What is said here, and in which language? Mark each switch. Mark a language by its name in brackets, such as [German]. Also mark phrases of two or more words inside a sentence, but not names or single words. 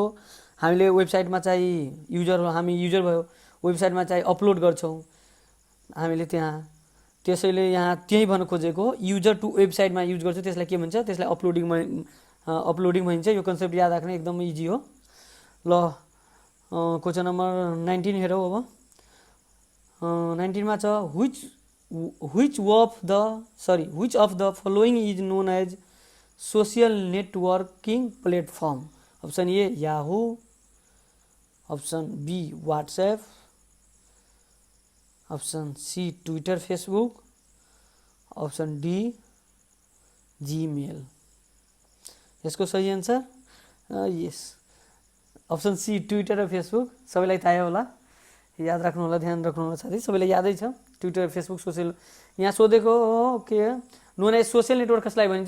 [Nepali] हामीले वेबसाइटमा चाहिँ हामी युजर भयो, वेबसाइटमा चाहिँ अपलोड गर्छौँ हामीले त्यहाँ। त्यसैले यहाँ त्यही भन्न खोजेको, [English] user to [Nepali] वेबसाइटमा युज गर्छ, त्यसलाई के भन्छ? त्यसलाई अपलोडिङ भनिन्छ। यो कन्सेप्ट याद राख्न एकदम इजी हो। ल क्वेसन नम्बर 19 हेरौँ अब। [English] 19 [Nepali] मा छ [English] which of the following is known as social networking platform? Option A Yahoo, Option B WhatsApp, Option C Twitter Facebook, Option D Gmail. [Nepali] यसको सही आन्सर यस [English] Option C [Nepali] ट्विटर र फेसबुक। सबैलाई थाहा होला, याद राख्नु होला, ध्यान राख्नु होला साथी, सबैलाई यादै छ। ट्विटर फेसबुक सोसियल, यहाँ सोधेको हो के [English] known as social network [Nepali] कसलाई भनिन्छ?